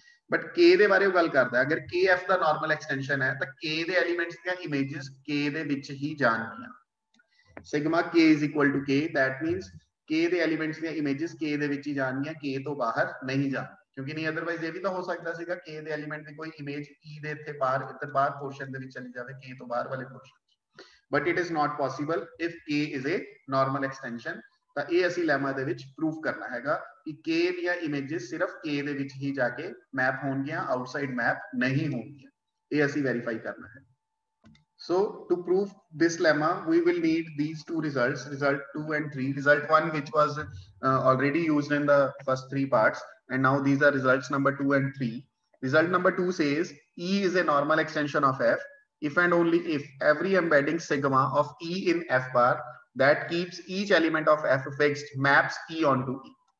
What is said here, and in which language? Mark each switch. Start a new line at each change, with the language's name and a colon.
Punjabi: But k ਦੇ ਬਾਰੇ ਉਹ ਗੱਲ ਕਰਦਾ, ਅਗਰ k f ਦਾ ਨਾਰਮਲ ਐਕਸਟੈਂਸ਼ਨ ਹੈ ਤਾਂ k ਦੇ ਐਲੀਮੈਂਟਸ ਦੀਆਂ ਇਮੇजेस k ਦੇ ਵਿੱਚ ਹੀ ਜਾਣਗੀਆਂ. Sigma k
English: is equal to k, that means
Punjabi: k ਦੇ ਐਲੀਮੈਂਟਸ ਦੀਆਂ ਇਮੇजेस k ਦੇ ਵਿੱਚ ਹੀ ਜਾਣਗੀਆਂ, k ਤੋਂ ਬਾਹਰ ਨਹੀਂ ਜਾਣਗੀਆਂ. ਕਿਉਂਕਿ ਨਹੀਂ ਅਦਰਵਾਈਜ਼ ਇਹ ਵੀ ਤਾਂ ਹੋ ਸਕਦਾ ਸੀਗਾ k ਦੇ ਐਲੀਮੈਂਟ ਦੀ ਕੋਈ ਇਮੇਜ e ਦੇ ਇੱਥੇ ਬਾਹਰ ਇੱਧਰ ਬਾਹਰ ਪੋਰਸ਼ਨ ਦੇ ਵਿੱਚ ਚਲੀ ਜਾਵੇ, k ਤੋਂ ਬਾਹਰ ਵਾਲੇ portion.
English: But it is not possible if k is a normal extension.
Punjabi: ਤਾਂ ਇਹ ਅਸੀਂ ਲੈਮਾ ਦੇ ਵਿੱਚ ਪ੍ਰੂਫ ਕਰਨਾ ਹੈਗਾ ਕਿ k ਦੀਆਂ ਇਮੇजेस ਸਿਰਫ k ਦੇ ਵਿੱਚ ਹੀ ਜਾ ਕੇ ਮੈਪ ਹੋਣਗੀਆਂ, ਆਊਟਸਾਈਡ ਮੈਪ ਨਹੀਂ ਹੋਣਗੀਆਂ. ਇਹ ਅਸੀਂ ਵੈਰੀਫਾਈ ਕਰਨਾ ਹੈ.
English: So to prove this lemma, we will need these two results, result 2 and 3. Result 1, which was already used in the first three parts, and now these are results number 2 and 3. Result number 2 says E is a normal extension of F if and only if every embedding sigma of E in F bar that keeps each element of F fixed maps E onto E.